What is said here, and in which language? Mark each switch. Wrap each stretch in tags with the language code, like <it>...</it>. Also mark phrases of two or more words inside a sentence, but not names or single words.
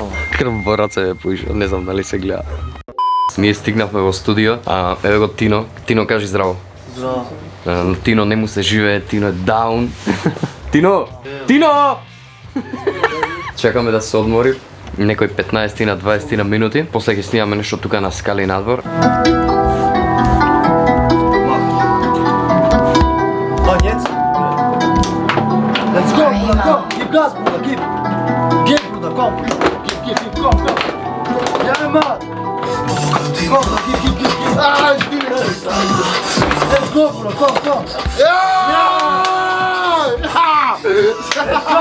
<mk>крв во раце ме поиша, не знам дали се гледа. Ние стигнавме во студио, а еве го Тино. Тино, кажи здраво. Здраво. Тино не му се живее, Тино е даун. Тино! Тино! Чекаме да се одмори. Некој 15 на 20 на минути. После ќе снимаме нешто тука на скали надвор. Koniec?</mk> <en>Let's go,</en> <de>Bruder, komm! Gib Gas, Bruder, gib! Gib, Bruder, komm! Gib, komm! Ja, Mann! Komm, gib! Ah, ich bin jetzt!</de> <en>Let's go,</en> <de>Bruder, komm! Ja!</de> <en>Let's go!</en>